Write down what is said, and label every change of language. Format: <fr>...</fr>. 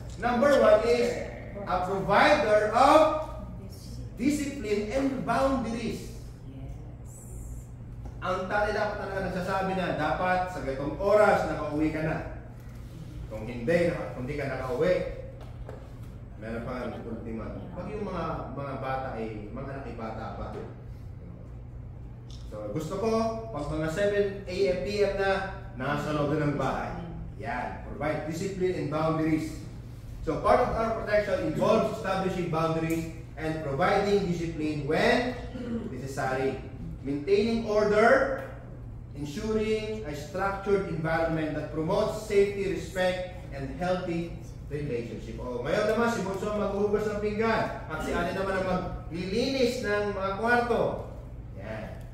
<en>Number 1 is a provider of discipline and boundaries.</en> <tl>Ang tatay dapat talaga nagsasabi na dapat sa ganitong oras nakauwi ka na. Kung hindi ka nakauwi, Meron pa nga ultima. Pag yung mga bata ay, mga anak ay bata pa. So, gusto ko, pag mga 7 a.m. p.m. na, nasa loob na ng bahay. Yan.</tl> <en>Provide discipline and boundaries. So, part of our protection involves establishing boundaries and providing discipline when necessary. Maintaining order, ensuring a structured environment that promotes safety, respect, and healthy relationship.</en> <tl>O, ngayon naman, si Bunso maghuhugas ng pinggan. At si Ate naman ang maglilinis ng mga kwarto. Yan.</tl>